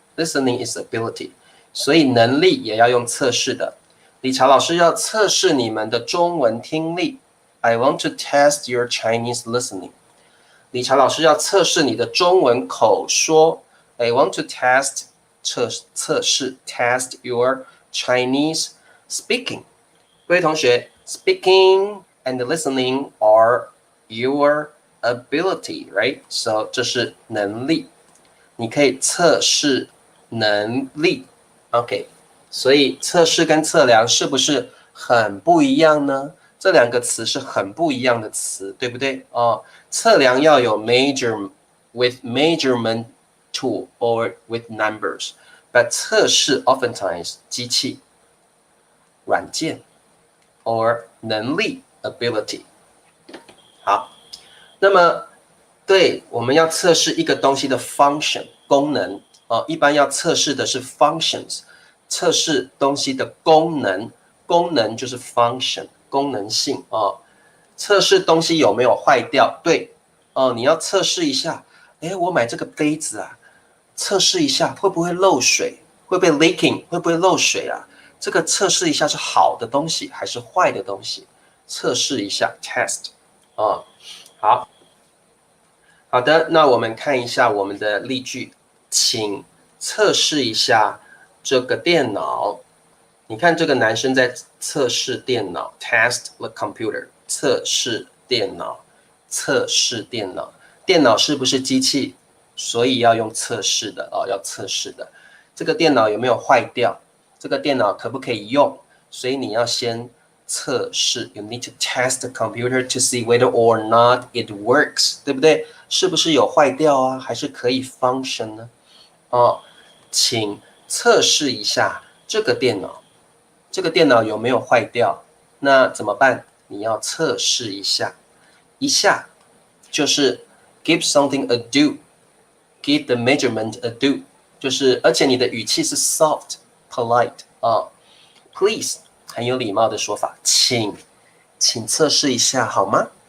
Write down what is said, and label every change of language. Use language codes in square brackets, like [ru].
[en] Listening is ability， [zh] 所以能力也要用测试的。理查老师要测试你们的中文听力。 [en] I want to test your Chinese listening. [zh] 理查老师要测试你的中文口说。 [en] I want to test 测试 test your Chinese speaking. [zh] 各位同学 [en] ，speaking and listening are your ability, right? [zh] So 这是能力，你可以测试能力。 OK， 所以测试跟测量是不是很不一样呢？这两个词是很不一样的词，对不对？测量要有 [en] with measurement tool or with numbers， but 测试 oftentimes [zh] 机器、软件 [en] or 能力 ability。 [zh] 好，那么对，我们要测试一个东西的 function 功能一般要测试的是 functions， 测试东西的功能，功能就是 function。功能性测试东西有没有坏掉？对你要测试一下，我买这个杯子啊，测试一下会不会漏水，会不会 leaking？ 会不会漏水啊？这个测试一下是好的东西还是坏的东西？测试一下 test 啊，好的，那我们看一下我们的例句，请测试一下这个电脑。你看这个男生在测试电脑 ， [en] test the computer， [zh] 测试电脑，测试电脑。电脑是不是机器？所以要用测试的哦，要测试的。这个电脑有没有坏掉？这个电脑可不可以用？所以你要先测试 [en] ，you need to test the computer to see whether or not it works， [zh] 对不对？是不是有坏掉啊？还是可以 function 呢？哦，请测试一下这个电脑。这个电脑有没有坏掉？那怎么办？你要测试一下，一下就是 [en] give something a do， give the measurement a do， [zh] 就是而且你的语气是 [en] soft polite [zh] 啊 ，please 很有礼貌的说法，请测试一下好吗？